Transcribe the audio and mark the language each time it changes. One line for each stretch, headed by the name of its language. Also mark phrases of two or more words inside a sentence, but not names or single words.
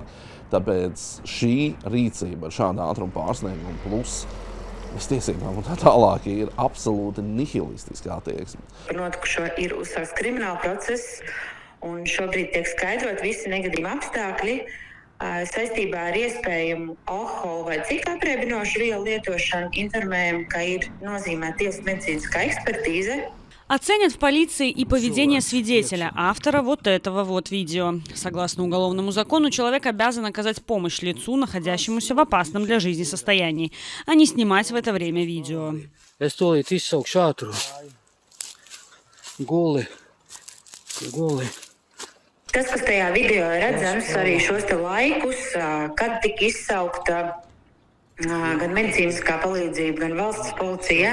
Latvian: Tāpēc šī rīcība ar šādu ātrumu pārsniegumu plus tiesībām un tā tālāk ir absolūti nihilistiska attieksme. Notikušo ir uzsākts krimināla process un šobrīd tiek skaidrot visi negadījuma apstākļi. Saistībā ar iespējamu alkohola vai citu apreibinošu vielu lietošanu informējam, ka ir nozīmēta tiesas
Russian: медицинская экспертиза. Оценят в полиции и поведение свидетеля, автора вот этого вот видео. Согласно уголовному закону, человек обязан оказать помощь лицу, находящемуся в опасном для жизни состоянии, а не снимать в это время видео.
Latvian: Tas, kas tajā video ir redzams, arī šos te laikus, kad tika izsaukta gan medicīniskā palīdzība, gan valsts policija.